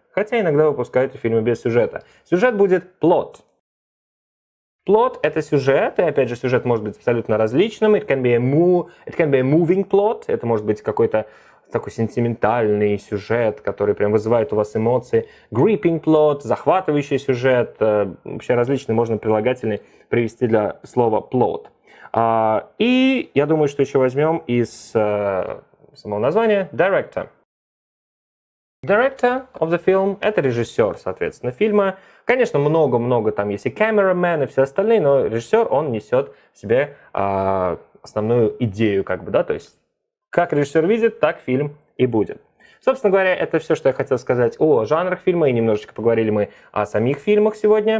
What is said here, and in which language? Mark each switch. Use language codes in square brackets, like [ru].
[ru] Хотя иногда выпускают и фильмы без сюжета. Сюжет будет plot. Plot — это сюжет, и опять же сюжет может быть абсолютно различным. [en] It can be a moving plot. [ru] Это может быть какой-то такой сентиментальный сюжет, который прям вызывает у вас эмоции. Gripping plot, захватывающий сюжет. Вообще различные можно прилагательные привести для слова plot. И я думаю, что еще возьмем из самого названия director. Director of the film — это режиссер, соответственно, фильма. Конечно, много-много там есть и cameraman, и все остальные, но режиссер, он несет в себе основную идею, как бы, да, то есть как режиссер видит, так фильм и будет. Собственно говоря, это все, что я хотел сказать о жанрах фильма, и немножечко поговорили мы о самих фильмах сегодня.